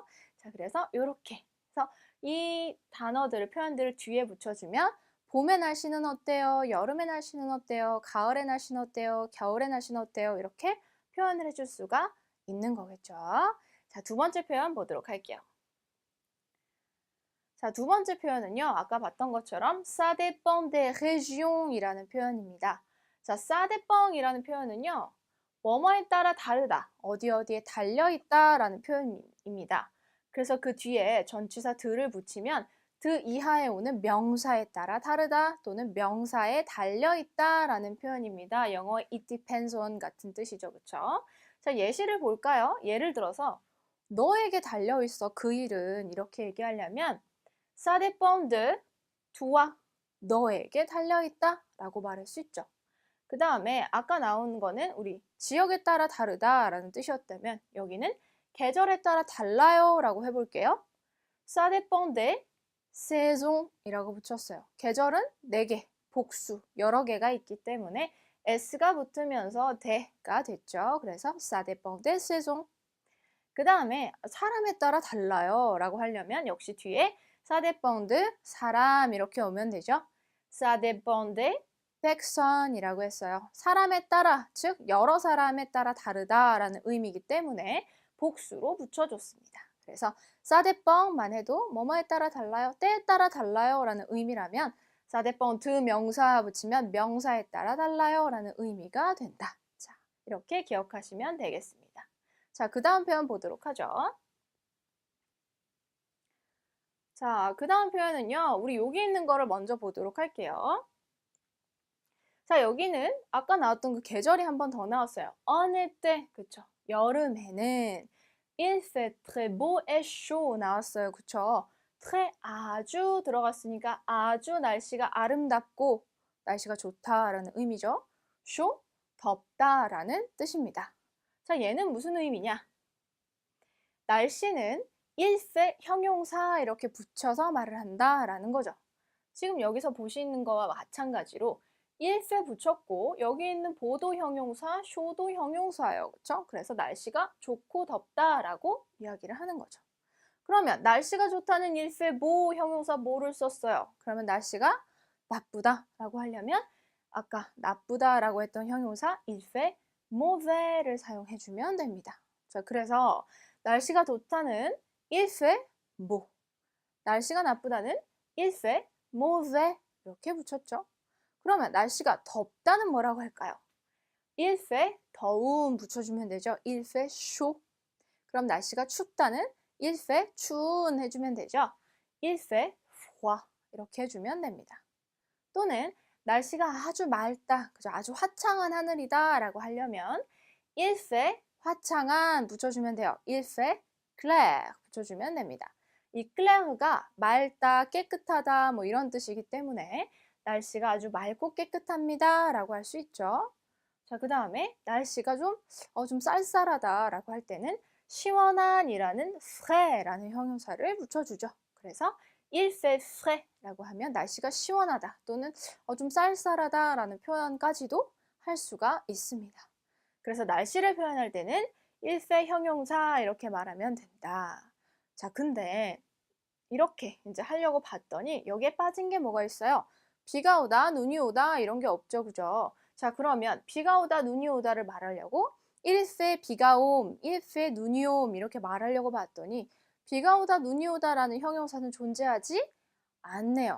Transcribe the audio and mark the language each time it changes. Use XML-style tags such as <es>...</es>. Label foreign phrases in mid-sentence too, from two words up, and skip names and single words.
<ko>자, 그래서 이렇게 해서 이 단어들을, 표현들을 뒤에 붙여주면 봄의 날씨는 어때요? 여름의 날씨는 어때요? 가을의 날씨는 어때요? 겨울의 날씨는 어때요? 이렇게 표현을 해줄 수가 있는 거겠죠. 자, 두 번째 표현 보도록 할게요. 자, 두 번째 표현은요. 아까 봤던 것처럼</ko> <fr>ça dépend des régions</fr> <ko>이라는 표현입니다. 자,</ko> <fr>ça dépend</fr> <ko>이라는 표현은요. 뭐뭐에 따라 다르다, 어디에 달려있다 라는 표현입니다. 그래서 그 뒤에 전치사 들을 붙이면 드 이하에 오는 명사에 따라 다르다 또는 명사에 달려있다 라는 표현입니다. 영어</ko> <en>it depends on</en> <ko>같은 뜻이죠. 그쵸? 자, 예시를 볼까요? 예를 들어서 너에게 달려있어 그 일은 이렇게 얘기하려면</ko> <fr>Ça dépend de toi.</fr> <ko>너에게 달려있다 라고 말할 수 있죠. 그 다음에 아까 나온 거는 우리 지역에 따라 다르다라는 뜻이었다면 여기는 계절에 따라 달라요 라고 해볼게요.</ko> <fr>Ça dépend des saisons</fr> <ko>이라고 붙였어요. 계절은 4개, 복수, 여러 개가 있기 때문에 s가 붙으면서 대가 됐죠.</ko> <fr>그래서 ça dépend des saisons.</fr> <ko>그 다음에 사람에 따라 달라요 라고 하려면 역시 뒤에</ko> <fr>ça dépend de</fr> <ko>사람 이렇게 오면 되죠.</ko> <fr>ça dépend des personnes</fr> <ko>이라고 했어요. 사람에 따라, 즉 여러 사람에 따라 다르다라는 의미이기 때문에 복수로 붙여줬습니다. 그래서</ko> <fr>ça dépend</fr> <ko>만 해도 뭐뭐에 따라 달라요, 때에 따라 달라요 라는 의미라면</ko> <fr>ça dépend de</fr> <ko>명사 붙이면 명사에 따라 달라요 라는 의미가 된다. 자, 이렇게 기억하시면 되겠습니다. 자, 그 다음 표현 보도록 하죠. 자, 그 다음 표현은요. 우리 여기 있는 거를 먼저 보도록 할게요. 자, 여기는 아까 나왔던 그 계절이 한 번 더 나왔어요. 어느 때, 그쵸? 여름에는</ko> <fr>Il fait très beau et chaud</fr> <ko>나왔어요. 그쵸? très 아주 들어갔으니까 아주 날씨가 아름답고 날씨가 좋다라는 의미죠. chaud, 덥다라는 뜻입니다. 자, 얘는 무슨 의미냐? 날씨는</ko> <fr>il fait</fr> <ko>형용사 이렇게 붙여서 말을 한다라는 거죠. 지금 여기서 보시는 거와 마찬가지로</ko> <fr>il fait</fr> <ko>붙였고 여기 있는 보도 형용사, 쇼도 형용사예요. 그렇죠? 그래서 날씨가 좋고 덥다라고 이야기를 하는 거죠. 그러면 날씨가 좋다는</ko> <fr>il fait beau</fr> <ko>형용사 뭐를 썼어요? 그러면 날씨가 나쁘다라고 하려면 아까 나쁘다라고 했던 형용사</ko> <fr>il fait mauvais</fr> <ko>를 사용해주면 됩니다. 자, 그래서 날씨가 좋다는</ko> <fr>il fait beau,</fr> <ko>날씨가 나쁘다는</ko> <fr>il fait mauvais</fr> <ko>이렇게 붙였죠. 그러면 날씨가 덥다는 뭐라고 할까요?</ko> <fr>il fait</fr> <ko>더운 붙여주면 되죠.</ko> <fr>il fait chaud.</fr> <ko>그럼 날씨가 춥다는</ko> <fr>il fait</fr> <ko>추운 해주면 되죠.</ko> <fr>il fait froid</fr> <ko>이렇게 해주면 됩니다. 또는 날씨가 아주 맑다, 그죠? 아주 화창한 하늘이다 라고 하려면</ko> <fr>il fait</fr> <ko>화창한 붙여주면 돼요.</ko> <fr>il fait clair</fr> <ko>붙여주면 됩니다. 이 clair가 맑다, 깨끗하다 뭐 이런 뜻이기 때문에 날씨가 아주 맑고 깨끗합니다 라고 할 수 있죠. 자, 그 다음에 날씨가 좀 쌀쌀하다 라고 할 때는 시원한 이라는 fraî라는 형용사를 붙여주죠. 그래서</ko> <fr>il fait frais</fr> <ko>라고 하면 날씨가 시원하다 또는 좀 쌀쌀하다 라는 표현까지도 할 수가 있습니다. 그래서 날씨를 표현할 때는</ko> <fr>il fait</fr> <ko>형용사 이렇게 말하면 된다. 자, 근데 이렇게 이제 하려고 봤더니 여기에 빠진 게 뭐가 있어요? 비가 오다, 눈이 오다 이런 게 없죠, 그죠? 자, 그러면 비가 오다, 눈이 오다를 말하려고</ko> <fr>il fait</fr> <ko>비가 옴,</ko> <fr>il fait</fr> <ko>눈이 옴 이렇게 말하려고 봤더니 비가 오다, 눈이 오다라는 형용사는 존재하지 않네요.</ko>